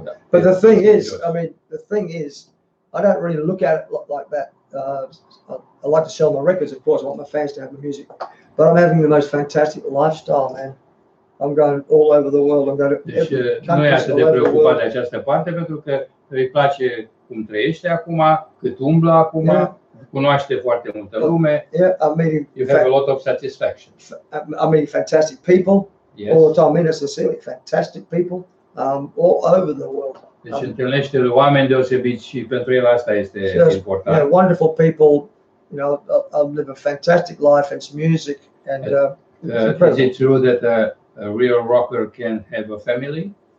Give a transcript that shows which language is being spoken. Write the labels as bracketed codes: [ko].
[en] But the thing is, I don't really look at it like that. I like to sell my records, of course. I want my fans to have the music, but I'm having the most fantastic lifestyle, man. I'm going all over the world. I'm going to every country. [ro] Nu e atât de preocupat de această parte pentru că îi place cum trăiește acum, cât umblă acum, cunoaște foarte multă lume. [en] Yeah, I'm meeting. You have a lot of satisfaction. I'm meeting fantastic people all the time. Sincerely, fantastic people. All over the world. [ro] Deci întâlnește oameni deosebiți și pentru el asta este important. [en] Yeah, wonderful people. You know, I'll live a fantastic life and some music and. Is it true that a real rocker can have a family?